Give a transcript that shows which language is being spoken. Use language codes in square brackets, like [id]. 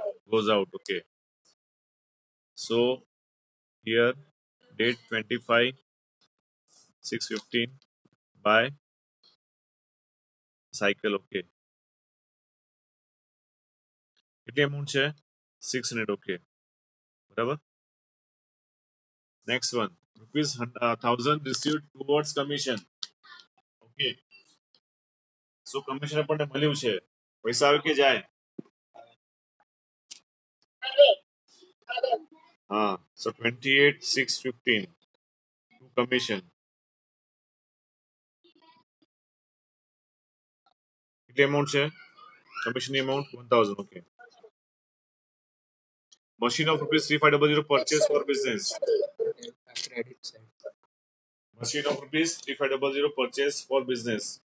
[en] goes out. Okay. So here date 25 6:15 by cycle. Okay. [gu] કેટલી amount છે 600. [en] Okay. બરાબર. Next one, rupees 1000 received towards commission. Okay. [gu] So commission આપણને મળ્યું છે. પૈસા આવે કે જાય? [en] હા. So 28 615 to commission. [gu] કેટલી amount છે? [en] Commission amount 1000. Okay. Machine of rupees 3500 purchase for business. credit side. Machine of rupees 3500 purchase for business.